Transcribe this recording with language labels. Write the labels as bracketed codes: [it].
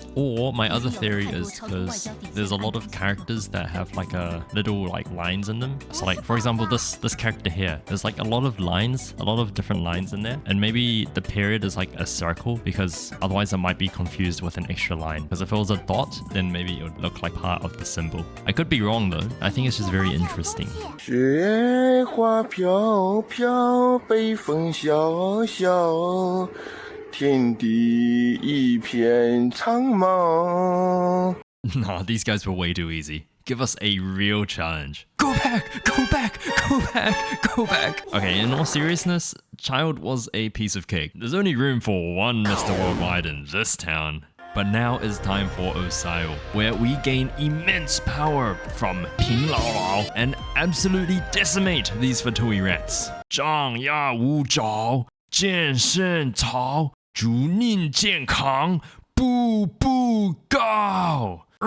[en] Or my other theory is because there's a lot of characters that have like a little like lines in them. So like for example this character here, there's like a lot of lines, a lot of different lines in there, and maybe the period is like a circle because otherwise it might be confused with an extra line. Because if it was a dot, then maybe it would look like part of the symbol. I could be wrong though. I think it's just very interesting. [zh] 雪花飘飘，北风萧萧，天地一片苍茫。 [en] Nah, these guys were way too easy. Give us a real challenge. Go back! Go back! Go back! Go back! Okay, in all seriousness, Child was a piece of cake. There's only room for one Mr. Worldwide in this town. But now is time for Osayo, where we gain immense power from Ping Lao Lao and absolutely decimate these Fatui rats. [zh] 张牙舞爪，健身操，祝您健康，步步高。